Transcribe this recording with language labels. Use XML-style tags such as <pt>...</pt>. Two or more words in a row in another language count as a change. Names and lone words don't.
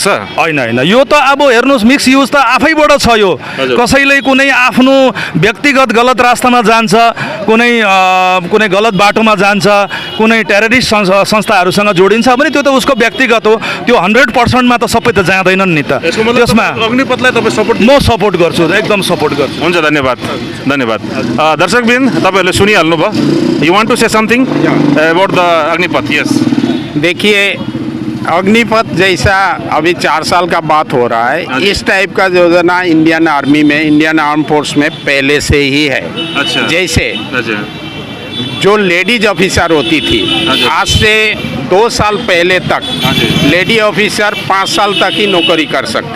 <ne>होइन होइन यो त अब हेर्नुहोस्</ne> <en>mix use</en> <ne>त आफैबाट छ यो कसैले कुनै आफ्नो व्यक्तिगत गलत रास्तामा जान्छ कुनै गलत बाटोमा जान्छ कुनै टेररिस्ट संस्थाहरूसँग जोडिन्छ भने त्यो त उसको व्यक्तिगत हो त्यो 100% मा त सबै त जाँदैनन् नि त त्यसमा अग्निपथलाई तपाईँ सपोर्ट म सपोर्ट गर्छु एकदम सपोर्ट गर्छु हुन्छ धन्यवाद धन्यवाद दर्शकबिन तपाईँहरूले सुनिहाल्नु भयो</ne> <en>you want to say something about the Agnipath yes</en> <hi>देखिए अग्निपथ जैसा अभी 4 साल का बात हो रहा है इस टाइप का योजना</hi> <en>Indian Army</en> <hi>में</hi> <en>Indian Arm Force</en> <hi>में पहले से ही है अच्छा जैसे अच्छा जो</hi> <en>ladies officer</en> <hi>होती थी आज से 2 साल पहले तक</hi> <en>lady officer</en> <hi>5 साल तक ही नौकरी कर सकती</hi>